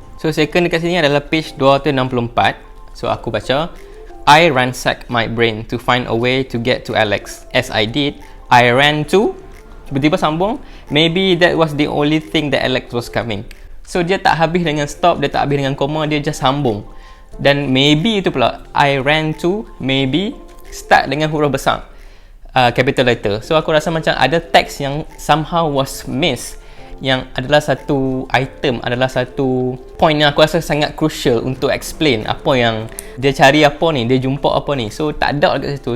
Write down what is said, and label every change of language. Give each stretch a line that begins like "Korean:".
Malay: So second dekat sini adalah page 264. So aku baca,
English: I ransacked my brain to find a way to get to Alex. As I did, I ran to...
Malay: Tiba-tiba sambung,
English: maybe that was the only thing that Alex was coming.
Malay: So dia tak habis dengan stop, dia tak habis dengan koma, dia just sambung. Dan maybe itu pula,
English: I ran to, maybe, start
Malay: dengan huruf besar,
English: capital letter.
Malay: So aku rasa macam ada teks yang somehow
English: was missed,
Malay: yang adalah satu item, adalah satu point yang aku rasa sangat crucial untuk explain apa yang dia cari, apa ni, dia jumpa apa ni. So tak ada dekat situ.